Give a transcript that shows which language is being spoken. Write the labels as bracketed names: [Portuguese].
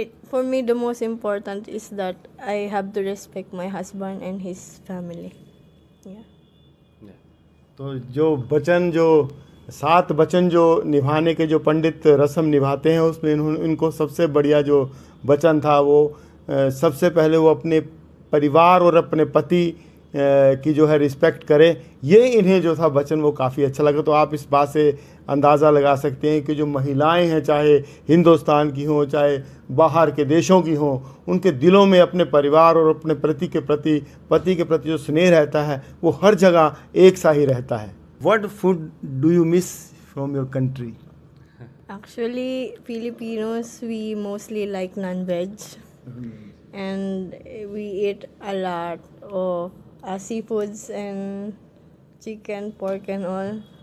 [English] For me, the most important is that I have to respect my husband and his family. Yeah. Yeah. [Hindi] तो जो वचन, जो 7 वचन जो निभाने के जो पंडित रस्म निभाते हैं, उसमें इनको सबसे बढ़िया जो वचन था वो सबसे पहले वो अपने परिवार और अपने पति की जो है रिस्पेक्ट करे। ये इन्हें जो था वचन वो काफ़ी अच्छा लगा। तो आप इस बात से अंदाज़ा लगा सकते हैं कि जो महिलाएं हैं, चाहे हिंदुस्तान की हों चाहे बाहर के देशों की हों, उनके दिलों में अपने परिवार और अपने पति के प्रति जो स्नेह रहता है वो हर जगह एक सा ही रहता है। [English] What food do you miss from your country? Actually, Filipinos, we mostly like non-veg. And we eat a lot of seafoods and chicken, pork and all.